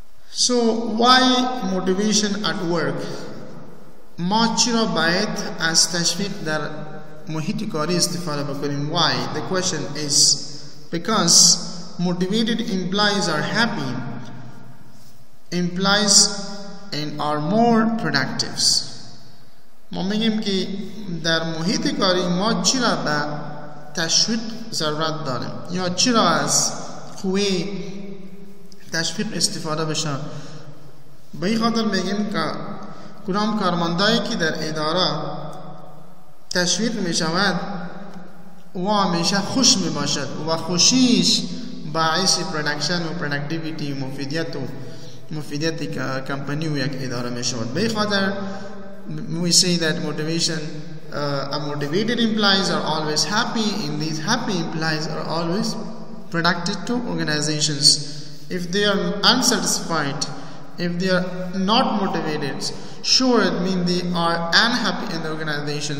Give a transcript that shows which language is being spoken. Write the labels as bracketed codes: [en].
[en] So why motivation at work? [fa] ما چرا باید از تشویق در محیط کاری استفاده بکنیم? [en] Why? The question is because motivated employees are happy, employees and are more productive. [fa] ما میگیم که در محیط کاری ما چرا به تشویق ضرورت داریم یا چرا از قوه تشویق استفاده بشه؟ به این خاطر میگیم که کدام کارمندایی که در اداره تشویق می شود و همیشه خوش می باشد و خوشیش باعث پرودکشن و پرودکتیویتی و مفیدیت کمپانی و یک اداره می شود. به خاطر [en] we say that motivated employees are always happy, and these happy employees are always productive to organizations. If they are unsatisfied, if they are not motivated, sure it means they are unhappy in the organization.